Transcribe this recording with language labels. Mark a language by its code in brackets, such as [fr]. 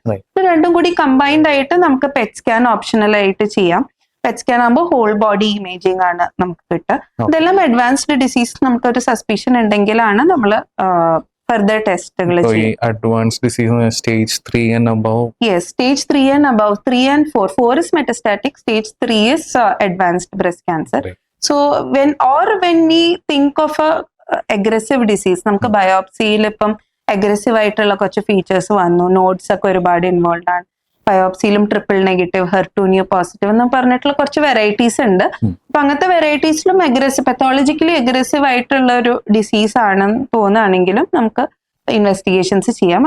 [ml] ഇത് രണ്ടും കൂടി കമ്പൈൻഡ് ആയിട്ട് നമുക്ക് PET സ്കാൻ ഓപ്ഷണൽ ആയിട്ട് ചെയ്യാം. PET സ്കാൻ ആകുമ്പോൾ ഹോൾ ബോഡി ഇമേജിംഗ് ആണ് നമുക്ക് കിട്ടുക. ഇതെല്ലാം അഡ്വാൻസ്ഡ് ഡിസീസ് നമുക്കൊരു സസ്പിഷൻ ഉണ്ടെങ്കിലാണ് നമ്മൾ ഫർദർ ടെസ്റ്റുകൾ ചെയ്യും. [en] Advanced disease stage 3 and above. Yes, stage 3 and above. 3 and 4. 4 is metastatic. Stage 3 is advanced breast cancer. So when we think of a aggressive disease, [ml] നമുക്ക് ബയോപ്സിയിൽ ഇപ്പം അഗ്രസീവ് ആയിട്ടുള്ള കുറച്ച് ഫീച്ചേഴ്സ് വന്നു, nodes ഒക്കെ ഒരുപാട് ഇൻവോൾവ് ആണ്, ബയോപ്സിയിലും ട്രിപ്പിൾ നെഗറ്റീവ്, HER2 പോസിറ്റീവ് എന്ന് പറഞ്ഞിട്ടുള്ള കുറച്ച് വെറൈറ്റീസ് ഉണ്ട്. അപ്പൊ അങ്ങനത്തെ വെറൈറ്റീസിലും പത്തോളജിക്കലി അഗ്രസീവ് ആയിട്ടുള്ള ഒരു ഡിസീസ് ആണെന്ന് തോന്നുകയാണെങ്കിലും നമുക്ക് ഇൻവെസ്റ്റിഗേഷൻസ് ചെയ്യാം.